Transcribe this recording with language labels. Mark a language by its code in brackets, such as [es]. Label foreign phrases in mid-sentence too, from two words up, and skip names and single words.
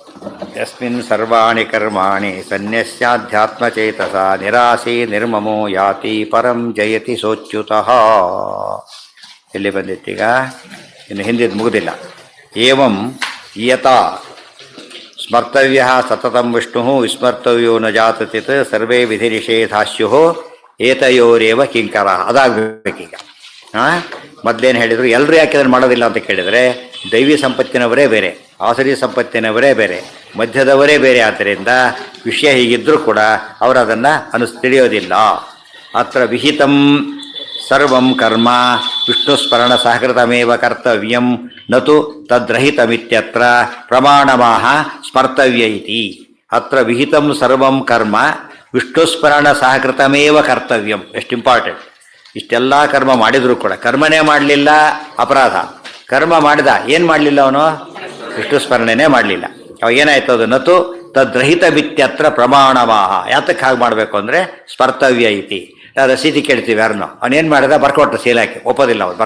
[sa] ಯಸ್ಮಿನ್ ಸರ್ವಾಣಿ ಕರ್ಮಾಣಿ ಸನ್ಯಸ್ಯಾಧ್ಯಾತ್ಮಚೇತಸ ನಿರಾಸೀ ನಿರ್ಮಮೋ ಯಾತಿ ಪರಂ ಜಯತಿ ಸೋಚ್ಯುತಃ. [kn] ಎಲ್ಲಿ ಬಂದಿತ್ತೀಗ? ಇನ್ನು ಹಿಂದಿದ್ದು ಮುಗುದಿಲ್ಲ. [sa] ಏವಂ ಯತಾ ಸ್ಮರ್ತವ್ಯ ಸತತಂ ವಿಷ್ಣು ವಿಸ್ಮರ್ತವ್ಯೋ ನ ಜಾತಚಿತ್ ಸರ್ವೇ ವಿಧಿ ನಿಷೇಧಾಸ್ಯು ಏತಯೋರೇವ ಕಿಂಕರ. [kn] ಅದಾಗಬೇಕೀಗ. ಮೊದಲೇನು ಹೇಳಿದರು? ಎಲ್ಲರೂ ಯಾಕೆ ಅದನ್ನು ಮಾಡೋದಿಲ್ಲ ಅಂತ ಕೇಳಿದರೆ, ದೈವಿ ಸಂಪತ್ತಿನವರೇ ಬೇರೆ, ಆಸರಿ ಸಂಪತ್ತಿನವರೇ ಬೇರೆ, ಮಧ್ಯದವರೇ ಬೇರೆ. ಆದ್ದರಿಂದ ವಿಷಯ ಹೀಗಿದ್ದರೂ ಕೂಡ ಅವರು ಅದನ್ನು ತಿಳಿಯೋದಿಲ್ಲ. [sa] ಅತ್ರ ವಿಹಿತಂ ಸರ್ವಂ ಕರ್ಮ ವಿಷ್ಣು ಸ್ಮರಣ ಸಹಕೃತಮೇವ ಕರ್ತವ್ಯಂ ನತು ತದ್ರಹಿತಮಿತ್ಯತ್ರ ಪ್ರಮಾಣಮಾಹ ಸ್ಮರ್ತವ್ಯ ಇತಿ. ಅತ್ರ ವಿಹಿತಂ ಸರ್ವಂ ಕರ್ಮ ವಿಷ್ಣು ಸ್ಮರಣ ಸಹಕೃತಮೇವ ಕರ್ತವ್ಯಂ. [kn] ಎಷ್ಟು ಇಂಪಾರ್ಟೆಂಟ್. ಇಷ್ಟೆಲ್ಲ ಕರ್ಮ ಮಾಡಿದರೂ ಕೂಡ ಕರ್ಮನೇ ಮಾಡಲಿಲ್ಲ, ಅಪರಾಧ. ಕರ್ಮ ಮಾಡಿದ, ಏನು ಮಾಡಲಿಲ್ಲ ಅವನು? ವಿಷ್ಣು ಸ್ಮರಣೆನೇ ಮಾಡಲಿಲ್ಲ. ಅವಾಗ ಏನಾಯ್ತು? ಅದು [sa] ನತು ತದ್ರಹಿತ ಬಿತ್ಯತ್ರ ಪ್ರಮಾಣಮಾಹ. [kn] ಯಾತಕ್ಕೆ ಹಾಗೆ ಮಾಡಬೇಕು ಅಂದರೆ [sa] ಸ್ಮರ್ತವ್ಯ ಐತಿ. [kn] ರಸೀದಿ ಕೇಳ್ತೀವಿ ಯಾರನ್ನೋ, ಅವನೇನು ಮಾಡಿದ? ಬರ್ಕೊಟ್ರೆ ಸೀಲ್ ಹಾಕಿ. ಒಪ್ಪೋದಿಲ್ಲ ಅವ್ರು.